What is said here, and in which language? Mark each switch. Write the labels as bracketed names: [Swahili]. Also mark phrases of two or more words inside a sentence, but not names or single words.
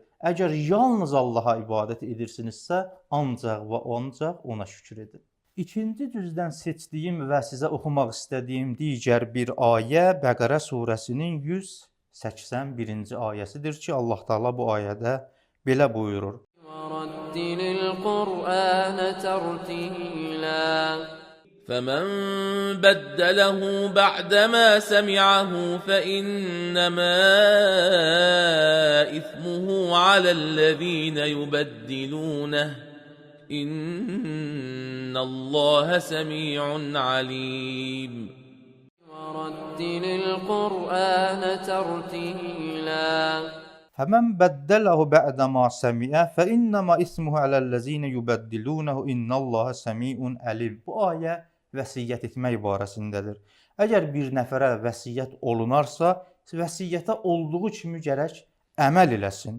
[Azerbaijani] Əgər yalnız Allaha ibadət edirsinizsə, ancaq və ancaq ona şükür edin. İkinci cüzdən seçdiyim və sizə oxumaq istədiyim digər bir ayə Bəqərə surəsinin 181-ci ayəsidir ki, Allah Taala bu ayədə belə buyurur. [Arabic] وَرَتِّلِ الْقُرْآنَ تَرْتِيلًا فمن بدله بعدما سمعه فإنما إثمه على الذين يبدلونه إن الله سميع عليم وَرَتِّلِ الْقُرْآنَ تَرْتِيلًا فمن بدله بعدما سمعه فإنما إثمه على الذين يبدلونه إن الله سميع عليم. [Azerbaijani] Bu ayə vəsiyyət etmək barəsindədir. Əgər bir nəfərə vəsiyyət olunarsa, vəsiyyətə olduğu kimi gərək əməl eləsin.